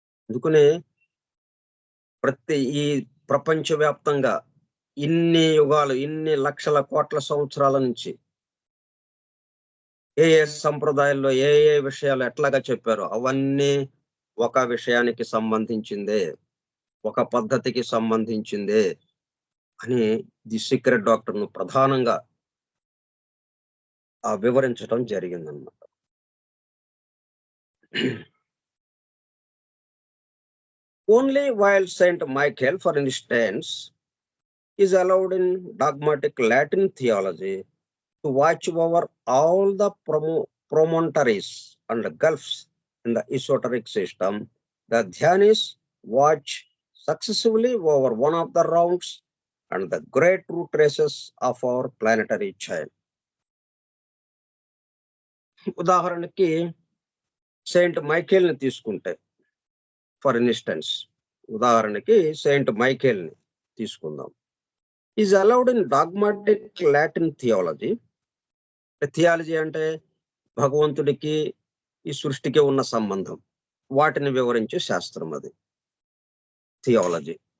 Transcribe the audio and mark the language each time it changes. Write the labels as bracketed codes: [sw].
[te] అందుకనే ఈ ప్రపంచవ్యాప్తంగా ఇన్ని యుగాలు, ఇన్ని లక్షల కోట్ల సంవత్సరాల నుంచి ఏ సంప్రదాయాల్లో ఏ విషయాలు ఎట్లాగా చెప్పారో అవన్నీ ఒక విషయానికి సంబంధించిందే, ఒక పద్ధతికి సంబంధించిందే అని ది సీక్రెట్ డాక్టర్ను ప్రధానంగా వివరించడం జరిగిందన్నమాట. [en] Only while Saint Michael, for instance, is allowed in dogmatic Latin theology to watch over all the promontories and gulfs in the esoteric system, the Dhyanis watch successively over one of the rounds and the great root traces of our planetary chain. [te] ఉదాహరణకి Saint Michael ని తీసుకుంటే, [en] for instance [te] ఉదాహరణకి Saint Michael ని తీసుకుందాం. [en] Is allowed in dogmatic Latin theology. [te] Theology అంటే భగవంతుడికి ఈ సృష్టికి ఉన్న సంబంధం, వాటిని వివరించే శాస్త్రం అది థియాలజీ.